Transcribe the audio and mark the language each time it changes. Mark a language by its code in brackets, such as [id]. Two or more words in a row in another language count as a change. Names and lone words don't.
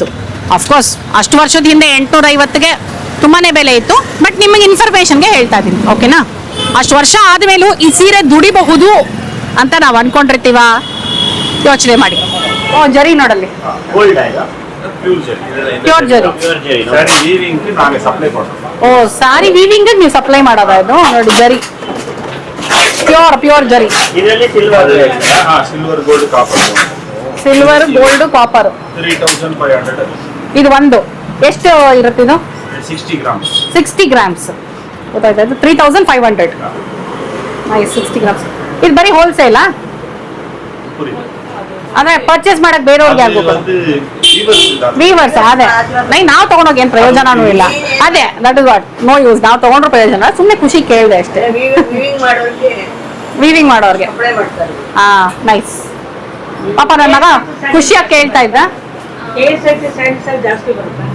[kn] ಅಫ್ಕೋರ್ಸ್ ಅಷ್ಟು ವರ್ಷದ ಹಿಂದೆ 850ಗೆ ತುಂಬಾನೇ ಬೆಲೆ ಇತ್ತು. ಬಟ್ ನಿಮಗೆ ಇನ್ಫಾರ್ಮೇಶನ್ಗೆ ಹೇಳ್ತಾ ಇದ್ದೀನಿ, ಓಕೆನಾ? ಅಷ್ಟು ವರ್ಷ ಆದ್ಮೇಲೂ ಈ ಸೀರೆ ದುಡಿಬಹುದು ಅಂತ ನಾವು ಅನ್ಕೊಂಡಿರ್ತೀವ? ಯೋಚನೆ ಮಾಡಿ. ಓ ಜರಿ ನೋಡಲ್ಲಿ, ಗೋಲ್ಡ್ ಆಯ್ತಾ? ಪ್ಯೂರ್ ಜರಿ. ಪ್ಯೂರ್ ಜರಿ. ಪ್ಯೂರ್ ಜರಿ [en] saree weaving [ta] நாங்க சப்ளை பண்றோம். [kn] ಓ [en] saree weaving [kn] ನೀವು ಸಪ್ಲೈ ಮಾಡೋದ? ಇದು ನೋಡಿ ಜರಿ, ಪ್ಯೂರ್ ಜರಿ. ಇದರಲ್ಲಿ ಸಿಲ್ವರ್ [en] ಹಾ silver gold copper. silver gold copper 3500. [kn] ಇದು ಒಂದು ಎಷ್ಟು ಇರುತ್ತೆ? ಇದು [en] 60 grams. [kn] 60 ಗ್ರಾಮ್ಸ್. ಗೊತ್ತಾಯ್ತಾ? ಇದು 3500. ನೈಸ್. 60 ಗ್ರಾಮ್ಸ್. ಇದು ಬರೀ ಹೋಲ್ಸೇಲಾ? [ta] புரியுது. [kn] ಅದೇ ಪರ್ಚೇಸ್ ಮಾಡಕ್ ಬೇರೆಯವ್ರಿಗೆ [ta] அது [kn] ಆಗ್ಬೇಕು. [ta] வந்து வீவர்ஸ் தான். [kn] ವೀವರ್ಸ್. ಅದೇ ನಾವು ತಗೊಂಡೋಗಿ ಏನ್ ಪ್ರಯೋಜನನೂ ಇಲ್ಲ. ಅದೇ [en] that is what, no use. [kn] ನಾವು ತಗೊಂಡ್ರೆ ಪ್ರಯೋಜನ. ಸುಮ್ಮನೆ ಖುಷಿ ಕೇಳಿದೆ ಅಷ್ಟೇ. ವೀವಿಂಗ್ ಮಾಡೋರ್ಗೆ. ಹಾ ನೈಸ್. ಪಾಪ ನನ್ನ ಮಗ ಖುಷಿಯಾಗಿ ಕೇಳ್ತಾ ಇದ್ದ. ಜಾಸ್ತಿ ಬರುತ್ತೆ.